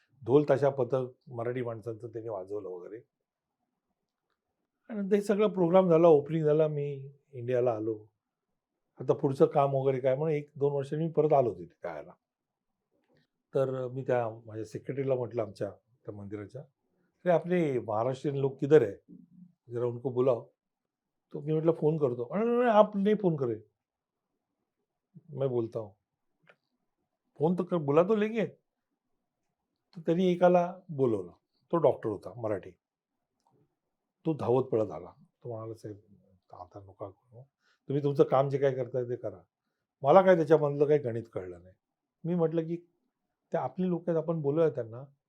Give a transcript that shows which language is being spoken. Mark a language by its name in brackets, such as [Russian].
[Marathi] ढोल ताशा पथक मराठी माणसांचं त्यांनी वाजवलं वगैरे. आणि ते सगळं प्रोग्राम झाला, ओपनिंग झाला, मी इंडियाला आलो. आता पुढचं काम वगैरे काय म्हणून 1-2 वर्षांनी मी परत आलो तिथे करायला. तर मी त्या माझ्या सेक्रेटरीला म्हटलं आमच्या त्या मंदिराच्या, अरे आपले महाराष्ट्रीयन लोक [Hindi] किधर है, जरा उनको बुलाओ. [Marathi] तो मी म्हटलं फोन करतो. [Hindi] अरे आप नहीं फोन करे, मैं बोलता हूँ. फोन तो कर, बुला तो लेंगे. [Marathi] तर त्यांनी एकाला बोलवलं, तो डॉक्टर होता मराठी. तो धावत पळत आला. तो म्हणाला साहेब आता नका करू, तुम्ही तुमचं काम जे काय करताय ते करा. मला काय त्याच्यामधलं काही गणित कळलं नाही. मी म्हटलं की ते आपली लोक आहेत, आपण बोलूया त्यांना.